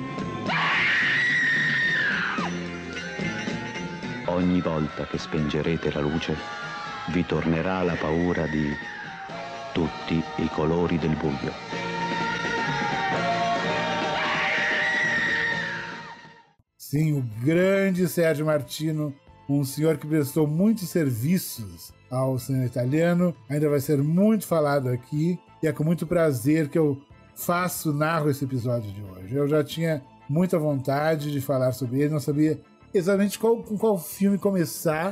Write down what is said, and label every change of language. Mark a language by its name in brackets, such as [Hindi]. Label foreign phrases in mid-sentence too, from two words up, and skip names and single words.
[Italian] Ogni volta che spengerete la luce, vi tornerà la paura di tutti i colori del buio. [Portuguese] Sim, o grande Sergio Martino, um senhor que prestou muitos serviços ao cinema italiano, ainda vai ser muito falado aqui, e é com muito prazer que eu narro esse episódio de hoje. Eu já tinha muita vontade de falar sobre ele, não sabia exatamente com qual filme começar.